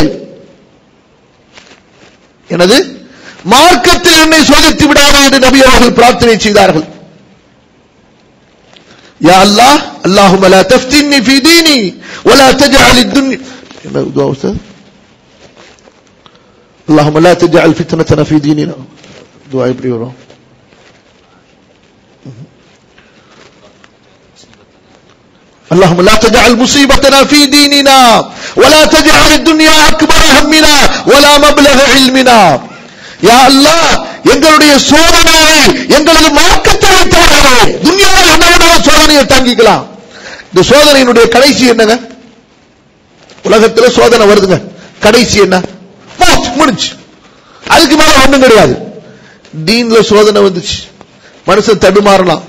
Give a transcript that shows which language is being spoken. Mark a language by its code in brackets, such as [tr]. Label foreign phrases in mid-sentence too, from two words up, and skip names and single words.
[ta] எனது மார்க்கத்தில் என்னை சோதித்து விடாதே என்று நபி அவர்கள் பிரார்த்தனை செய்தார்கள். [ar] يا الله، اللهم لا تفتني في ديني ولا تجعل الدنيا. [ta] என்ன துஆ உஸ்தாத்? [ar] اللهم لا تجعل فتنتنا في ديننا. [ta] துஆ எப்படி வரும்? [ar] اللهم لا تجعل مصيبتنا في ديننا ولا تجعل الدنيا أكبر همنا ولا مبلغ علمنا. يا الله, [ta] எங்களுடைய சோதனையை எங்களது மார்க்கத்தை வைத்தாரே. துன்யாவில் என்னோட சோதனையை தாங்கிக்கலாம். இந்த சோதனையினுடைய கடைசி என்னங்க? உலகத்தில் சோதனை வருதுங்க, கடைசி என்ன? முடிஞ்சு. அதுக்கு மேல ஒண்ணும் கிடையாது. தீன்ல சோதனை வந்துச்சு, மனுஷன் தடுமாறலாம்.